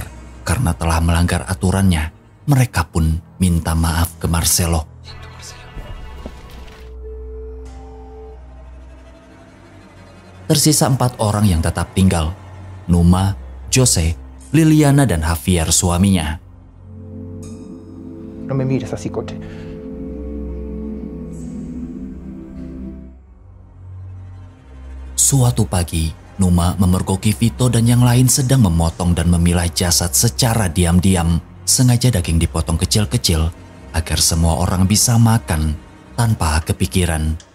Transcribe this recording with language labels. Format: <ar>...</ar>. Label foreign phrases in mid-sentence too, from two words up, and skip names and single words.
<id>Karena telah melanggar aturannya, mereka pun minta maaf ke Marcelo. Tersisa 4 orang yang tetap tinggal: Numa, Jose, Liliana, dan Javier suaminya.</id> <es>No me mires así, coche.</es> <id>Suatu pagi, Numa memergoki Vito dan yang lain sedang memotong dan memilah jasad secara diam-diam. Sengaja daging dipotong kecil-kecil agar semua orang bisa makan tanpa kepikiran.</id>